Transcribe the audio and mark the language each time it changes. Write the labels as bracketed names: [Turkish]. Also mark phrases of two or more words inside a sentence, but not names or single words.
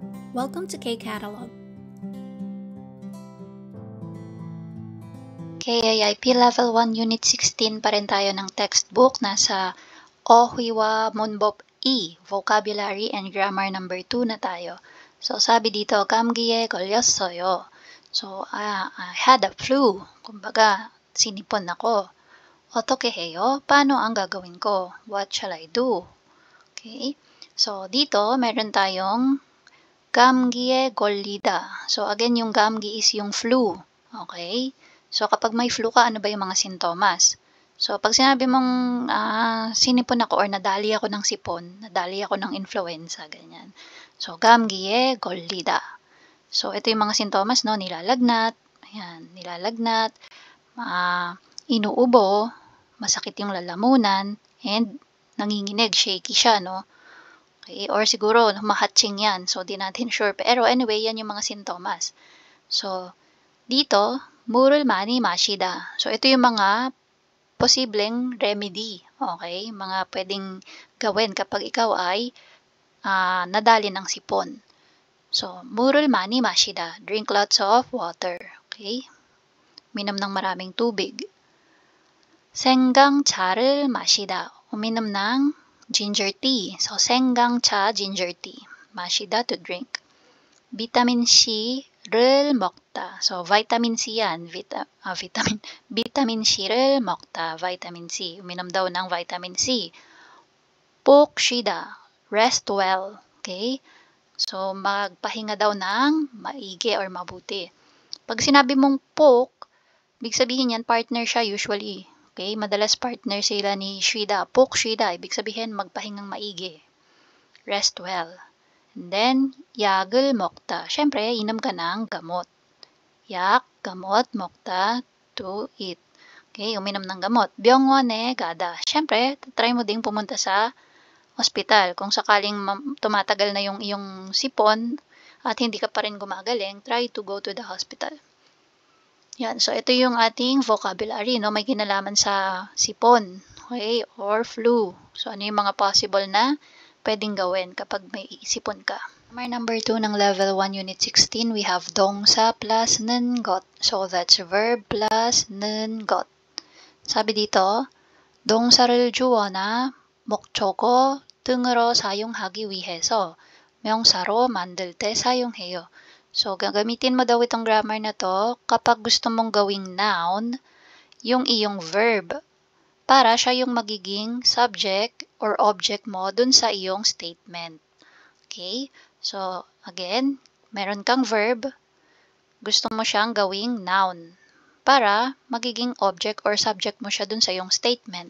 [English] Welcome to K-Catalog. [Filipino] KIIP Level 1 Unit 16 pa rin tayo ng textbook. Nasa [Korean] 어휘와 문법 [Filipino] E, [English] Vocabulary and Grammar [Filipino] number 2 na tayo. So, sabi dito, [Korean] 감기에 걸렸어요. [English] So, I had a flu. [Filipino] Kumbaga, sinipon ako. [Korean] 어떻게 해요? [Filipino] Paano ang gagawin ko? [English] What shall I do? Okay. So, [Filipino] dito, meron tayong [Korean] 감기에 걸리다. [Filipino] So, again, yung 감기 is yung flu. [English] Okay? [Filipino] So, kapag may flu ka, ano ba yung mga sintomas? So, pag sinabi mong sinipon ako or nadali ako ng sipon, nadali ako ng influenza, ganyan. [English] So, [Korean] 감기에 걸리다. [Filipino] So, ito yung mga sintomas, no? Nilalagnat, ayan, nilalagnat, inuubo, masakit yung lalamunan, and nanginginig, shaky siya, no? Okay, or siguro humahatching yan. So, di natin sure. Pero anyway, yan yung mga sintomas. So, dito, 물을 많이 마시다. So, ito yung mga posibleng remedy. [English] Okay? [Filipino] Mga pwedeng gawin kapag ikaw ay nadali ng sipon. [English] So, [Korean] 물을 많이 마시다. [English] Drink lots of water. Okay? [Filipino] Minom ng maraming tubig. [Korean] 생강차를 마시다. [Filipino] Uminom ng ginger tea. [English] So, 생강차, ginger tea. 마시다, to drink. [Korean] Vitamin C를 먹다. [Filipino] So, vitamin C yan. [Korean] Vitamin C를 먹다. [English] Vitamin C. [Filipino] Uminom daw ng vitamin C. [Korean] 푹 쉬다. [English] Rest well. Okay? So, [Filipino] magpahinga daw ng maigi or mabuti. Pag sinabi mong 푹, ibig sabihin yan, partner siya usually. [English] Okay? [Filipino] Madalas partner sila ni 쉬다. [Korean] 푹 쉬다. [Filipino] Ibig sabihin, magpahingang maigi. [English] Rest well. And then, [Korean] 약을 먹다. [Filipino] Siyempre, inom ka ng gamot. 약, gamot, [English] 먹다, to eat. [Filipino] Okay, uminom ng gamot. [Korean] 병원에 가다. [Filipino] Siyempre, try mo ding pumunta sa ospital. Kung sakaling tumatagal na yung iyong sipon at hindi ka pa rin gumagaling, [English] try to go to the hospital. [Filipino] Yan. So, ito yung ating vocabulary, no? May kinalaman sa sipon, okay? [English] Or flu. [Filipino] So, ano yung mga possible na pwedeng gawin kapag may sipon ka? [English] Number 2 ng Level 1 Unit 16, we have 동사 plus [Korean] 는 것. [English] So, that's verb plus [Korean] 는 것. [Filipino] sabi dito, [Korean] 동사를 주어나 목적어 등으로 사용하기 위해서 명사로 만들 때 사용해요. [Filipino] So, gagamitin mo daw itong grammar na to kapag gusto mong gawing noun yung iyong verb para siya yung magiging subject or object mo dun sa iyong statement. [English] Okay? [Filipino] So, again, meron kang verb, gusto mo siyang gawing noun para magiging object or subject mo siya dun sa iyong statement.